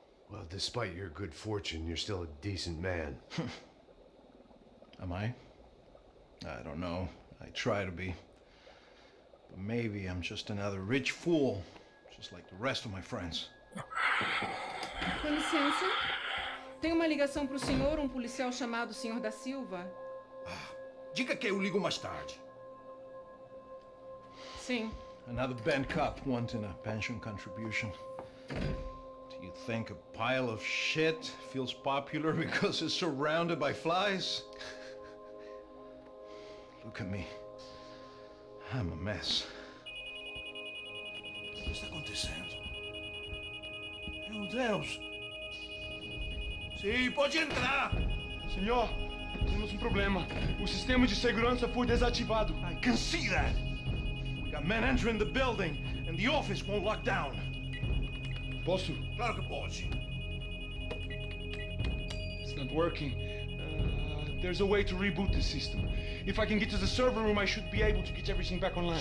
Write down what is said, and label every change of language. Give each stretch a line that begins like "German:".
English: Well, despite your good fortune, you're still a decent man. Am I? I don't know. I try to be. But maybe I'm just another rich fool, just like the rest of my friends.
Portuguese: Com licença. Tem uma ligação para o senhor, policial chamado Senhor da Silva. Diga que eu ligo mais tarde. Sim.
English: Another bent cop wanting a pension contribution. Do you think a pile of shit feels popular because it's surrounded by flies? Look at me. I'm a mess.
Portuguese: O que está acontecendo? Meu Deus! Sim, pode entrar! Senhor, temos problema. O sistema de segurança foi desativado.
English: I can see that! We got men entering the building, and the office won't lock down.
Portuguese: Posso? Claro que pode.
English: It's not working. There's a way to reboot the system. If I can get to the server room, I should be able to get everything back online.